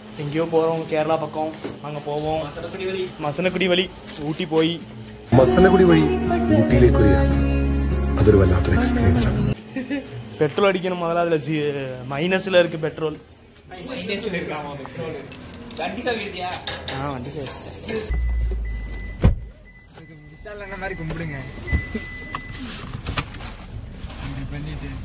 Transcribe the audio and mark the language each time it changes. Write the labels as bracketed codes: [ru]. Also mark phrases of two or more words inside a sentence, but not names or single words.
[ta] எங்கேயோ போகிறோம், கேரளா பக்கம். அங்கே போவோம். [ml] മസനഗുഡി വഴി ഊട്ടി പോയി. മസനഗുഡി വഴി ഊട്ടിയിലേക്ക് ഒരു യാത്ര, അതൊരു വല്ലാത്തൊരു എക്സ്പീരിയൻസ് ആണ്. [ta] பெட்ரோல் அடிக்கணும் முதல்ல. அதில் மைனஸில் இருக்குது பெட்ரோல். வண்டி சார் மாதிரி கும்பிடுங்க பண்ணிட்டு.